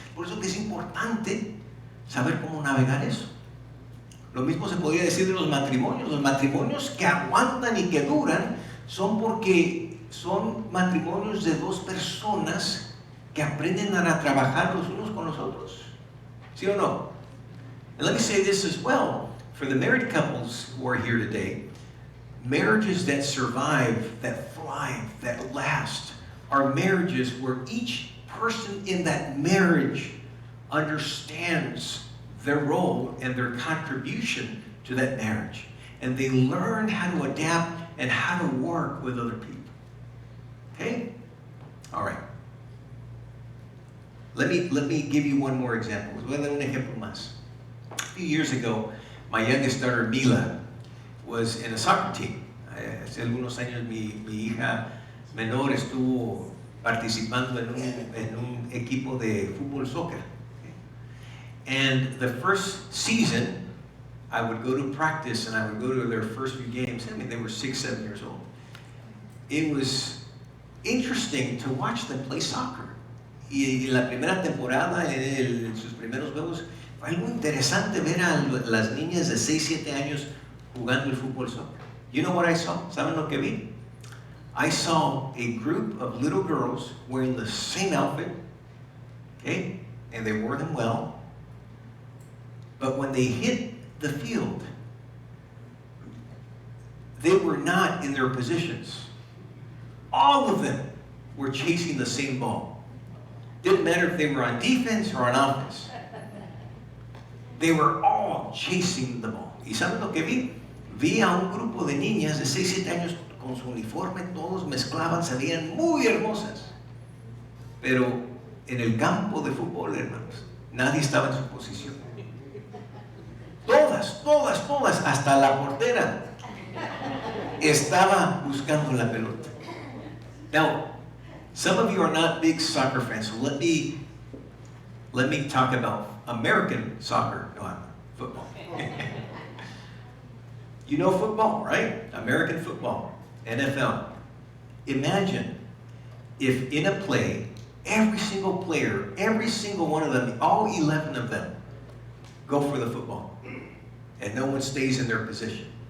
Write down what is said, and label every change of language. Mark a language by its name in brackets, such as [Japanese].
[Spanish] Por eso que es importante saber cómo navegar eso. Lo mismo se podría decir de los matrimonios. Los matrimonios que aguantan y que duran son porque son matrimonios de dos personas que aprenden a trabajar los unos con los otros. ¿Sí o no? [English] And let me say this as well. For the married couples who are here today, marriages that survive, that thrive, that last, are marriages where each person in that marriage understands their role and their contribution to that marriage. And they learn how to adapt and how to work with other people. Okay? All right. Let me give you one more example. [Spanish] Les voy a dar un ejemplo más. [English] A few years ago, my youngest daughter, Mila, was in a soccer team. [Spanish] Hace algunos años mi hija menor estuvo participando en un equipo de fútbol soccer. [English] And the first season, I would go to practice and I would go to their first few games. I mean, they were 6, 7 years old. It was interesting to watch them play soccer. [Spanish] Y la primera temporada, en sus primeros juegos, fue algo interesante ver a las niñas de 6, 7 años jugando el fútbol soccer. [English] You know what I saw? [Spanish] ¿Saben lo que vi? [English] I saw a group of little girls wearing the same outfit, okay, and they wore them well. But when they hit the field, they were not in their positions. All of them were chasing the same ball. Didn't matter if they were on defense or on offense. They were all chasing the ball. [Spanish] ¿Y saben lo que vi? Vi a un grupo de niñas de 6, 7 años con su uniforme, todos mezclaban, se veían muy hermosas. Pero en el campo de fútbol, hermanos, nadie estaba en su posición. Todas, hasta la portera estaba buscando la pelota. [English] Now, some of you are not big soccer fans, so let me talk about American soccer, football. You know football, right? American football, NFL. Imagine if in a play, every single player, every single one of them, all 11 of them, go for the football, and no one stays in their position.